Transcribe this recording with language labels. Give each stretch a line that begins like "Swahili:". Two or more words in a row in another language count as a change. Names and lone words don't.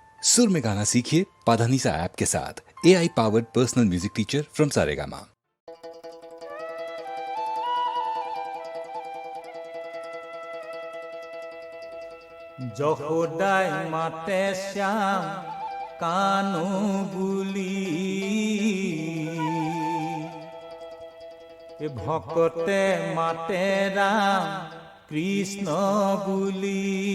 Hindi: सुर में गाना सीखिए पाधानीसा ऐप के साथ।
English: AI powered personal music teacher from Saregama.
Assamese: যশোদাই মাতে শ্যাম কানু বুলি, ভকতে মাতে রাম কৃষ্ণ বুলি।